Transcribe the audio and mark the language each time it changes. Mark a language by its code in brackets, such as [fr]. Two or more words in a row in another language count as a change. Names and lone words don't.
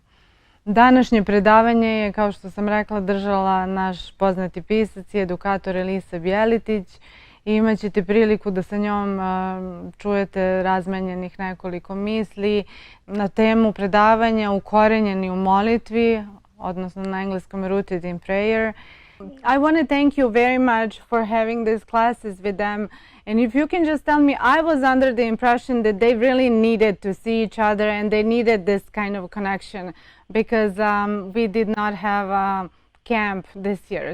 [sr] Današnje predavanje je, kao što sam rekla, držala naš poznati pisac i edukator Elisa Bjeletić i imat ćete priliku da sa njom čujete razmenjenih nekoliko misli na temu predavanja Ukorenjeni u molitvi, odnosno na engleskom Rooted in Prayer. [en] I want to thank you very much for having these classes with them. And if you can just tell me, I was under the impression that they really needed to see each other and they needed this kind of connection because we did not have a camp this year.